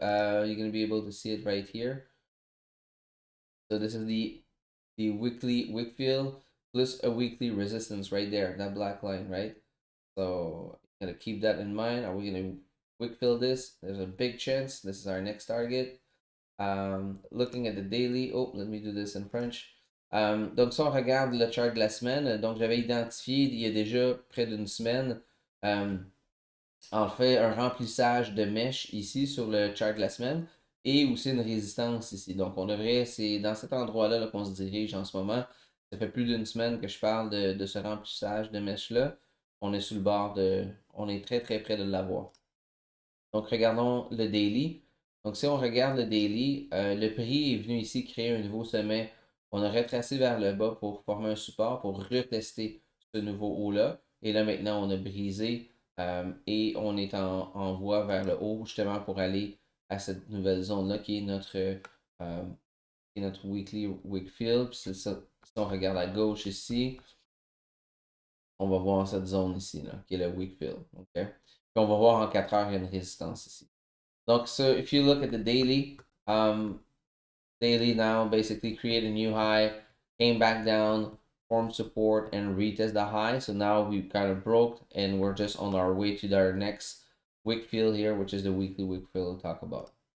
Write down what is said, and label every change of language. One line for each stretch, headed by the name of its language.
English: You're gonna be able to see it right here. So this is the weekly wick fill plus a weekly resistance right there, that black line, right? So gotta keep that in mind. Are we gonna quick fill this? There's a big chance. This is our next target. Looking at the daily. Oh, let me do this in French.
French: Donc, si on regarde le chart de la semaine, donc j'avais identifié il y a déjà près d'une semaine, en fait, un remplissage de mèche ici sur le chart de la semaine et aussi une résistance ici. Donc, c'est dans cet endroit-là qu'on se dirige en ce moment. Ça fait plus d'une semaine que je parle de ce remplissage de mèche-là. On est sur le bord on est très très près de l'avoir. Donc, regardons le daily. Donc, si on regarde le daily, le prix est venu ici créer un nouveau sommet. On a retracé vers le bas pour former un support, pour retester ce nouveau haut-là. Et là, maintenant, on a brisé et on est en voie vers le haut, justement, pour aller à cette nouvelle zone-là qui est notre weekly wick fill. Puis si on regarde à gauche ici, on va voir cette zone ici, là, qui est le weak fill. Okay? Puis on va voir en 4 heures, il y a une résistance ici.
English: Donc, so if you look at the daily, daily now basically create a new high, came back down, formed support, and retest the high. So now we kind of broke, and we're just on our way to our next wick fill here, which is the weekly wick fill we'll talk about.